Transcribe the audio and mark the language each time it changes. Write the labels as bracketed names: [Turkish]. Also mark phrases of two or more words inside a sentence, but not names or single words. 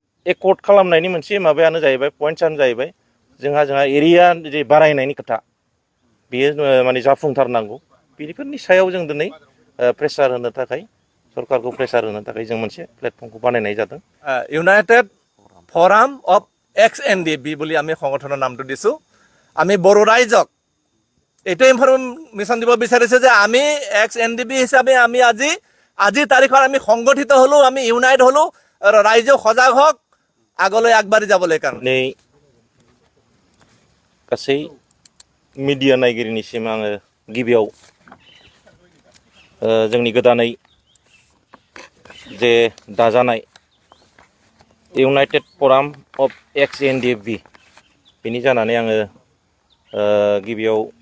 [Bodo] एकर्ड खालामनायनि मोनसे माबायानो जाहैबाय पइन्टसानो जाहैबाय जोंहा एरिया जे बारायनायनि खोथा बेयो माने जाफुंथारनांगौ बेफोरनि सायाव जों दिनै प्रेसार होनो थाखाय सरकारखौ प्रेसार होनो थाखाय जों मोनसे प्लेटफर्मखौ बानायनाय जादों [Assamese] ইউনাইটেড ফৰাম অফ Ndfb বুলি আমি সংগঠনৰ নামটো দিছোঁ আমি বড়ো ৰাইজক এইটো ইনফৰমেশ্যন দিব বিচাৰিছে যে আমি Ndfb হিচাপে আমি আজি তাৰিখত আমি সংগঠিত হ'লো আমি ইউনাইট হ'লো আৰু ৰাইজে সজাগ হওক আগলৈ আগবাঢ়ি যাবলৈ কাৰণে [Bodo] गासै मिडिया नायगिरिनिसिम आङो गिबियाव जोंनि गोदानै जे दाजानाय इउनाइटेड फराम अफ Ndfb बेनि जानानै आङो गिबियाव